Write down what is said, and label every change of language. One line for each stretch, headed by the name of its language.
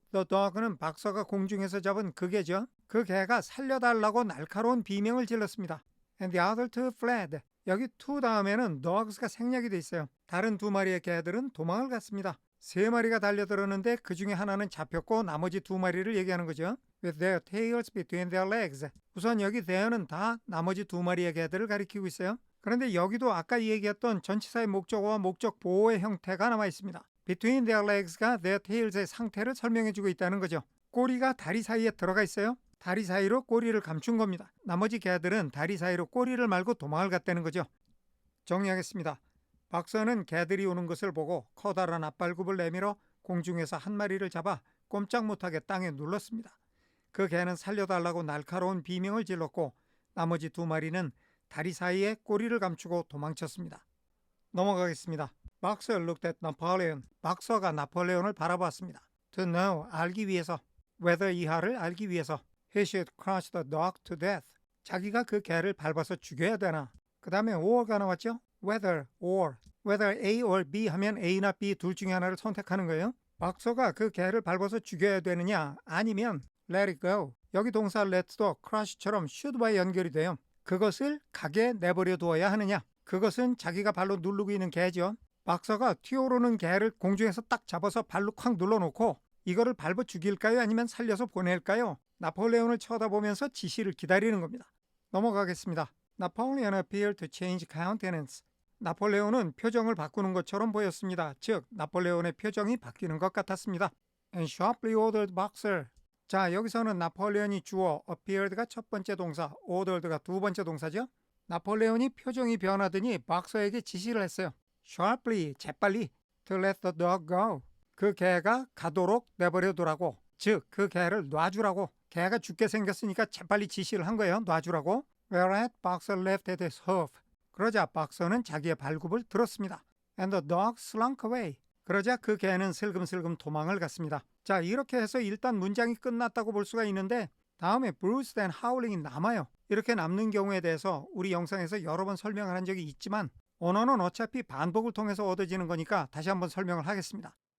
Korean: The dog는 박서가 공중에서 잡은 그 개죠. 그 개가 살려달라고 날카로운 비명을 질렀습니다.
English: And the other two fled.
Korean: 여기 two 다음에는 dogs가 생략이 돼 있어요. 다른 2마리의 개들은 도망을 갔습니다. 3마리가 달려들었는데 그 중에 하나는 잡혔고 나머지 2마리를 얘기하는 거죠.
English: With their tails between their legs.
Korean: 우선 여기 there는 다 나머지 2마리의 개들을 가리키고 있어요. 그런데 여기도 아까 얘기했던 전치사의 목적어와 목적 보호의 형태가 남아 있습니다.
English: Between their legs
Korean: 가
English: their tails
Korean: 의 상태를 설명해주고 있다는 거죠. 꼬리가 다리 사이에 들어가 있어요. 다리 사이로 꼬리를 감춘 겁니다. 나머지 개들은 다리 사이로 꼬리를 말고 도망을 갔다는 거죠. 정리하겠습니다. 박서는 개들이 오는 것을 보고 커다란 앞발굽을 내밀어 공중에서 한 마리를 잡아 꼼짝 못하게 땅에 눌렀습니다. 그 개는 살려달라고 날카로운 비명을 질렀고 나머지 2마리는 다리 사이에 꼬리를 감추고 도망쳤습니다. 넘어가겠습니다.
English: Boxer looked at Napoleon.
Korean: 박서가 나폴레온을 바라봤습니다.
English: To know,
Korean: 알기 위해서. whether 이하를 알기 위해서.
English: He should crush the dog to death.
Korean: 자기가 그 개를 밟아서 죽여야 되나. 그 다음에 or가 나왔죠.
English: Whether, or.
Korean: Whether A or B 하면 A나 B 둘 중에 하나를 선택하는 거예요. 박서가 그 개를 밟아서 죽여야 되느냐 아니면
English: let it go.
Korean: 여기 동사 let도 crush처럼 should와 연결이 돼요. 그것을 가게 내버려 두어야 하느냐. 그것은 자기가 발로 누르고 있는 개죠. 박서가 튀어오르는 개를 공중에서 딱 잡아서 발로 콱 눌러놓고 이거를 밟아 죽일까요? 아니면 살려서 보낼까요? 나폴레온을 쳐다보면서 지시를 기다리는 겁니다. 넘어가겠습니다.
English: Napoleon appeared to change countenance.
Korean: 나폴레온은 표정을 바꾸는 것처럼 보였습니다. 즉, 나폴레온의 표정이 바뀌는 것 같았습니다.
English: And sharply ordered Boxer.
Korean: 자, 여기서는 나폴레온이 주어, appeared가 첫 번째 동사, ordered가 두 번째 동사죠. 나폴레온이 표정이 변하더니 박서에게 지시를 했어요. Sharply, 재빨리,
English: to let the dog go.
Korean: 그 개가 가도록 내버려 두라고. 즉 그 개를 놔주라고. 개가 죽게 생겼으니까 재빨리 지시를 한 거예요. 놔주라고.
English: Whereat Boxer left at his hoof.
Korean: 그러자 박서는 자기의 발굽을 들었습니다.
English: And the dog slunk away.
Korean: 그러자 그 개는 슬금슬금 도망을 갔습니다. 자, 이렇게 해서 일단 문장이 끝났다고 볼 수가 있는데 다음에
English: bruised and howling
Korean: 이 남아요. 이렇게 남는 경우에 대해서 우리 영상에서 여러 번 설명을 한 적이 있지만 언어는 어차피 반복을 통해서 얻어지는 거니까 다시 한번 설명을 하겠습니다.